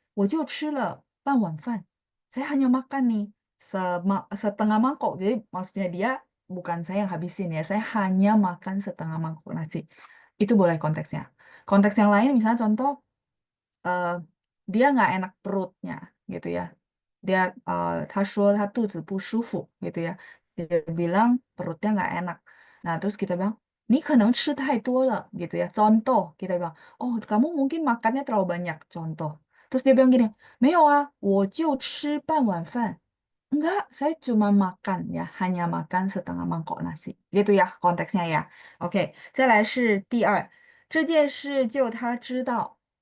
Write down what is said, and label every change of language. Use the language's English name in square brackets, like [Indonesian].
[Chinese] 我就吃了半碗饭. [Indonesian] Saya hanya makan nih setengah mangkok. Jadi maksudnya dia bukan saya yang habisin ya. Saya hanya makan setengah mangkok nasi. Itu boleh konteksnya. Konteks yang lain misalnya contoh eh, dia nggak enak perutnya gitu ya. Dia [Chinese] 他说他肚子不舒服 [Indonesian] gitu ya. Dia bilang perutnya nggak enak. Nah, terus kita bilang, [Chinese] 你可能吃太多了 [Indonesian] gitu ya. Contoh, kita bilang, oh kamu mungkin makannya terlalu banyak. Contoh. Terus dia bilang gini, [Chinese] 没有啊，我就吃半碗饭. [Indonesian] Enggak, saya cuma makan ya, hanya makan setengah mangkok nasi. Gitu ya konteksnya ya. [Chinese] Oke, 再来是第二，这件事就他知道.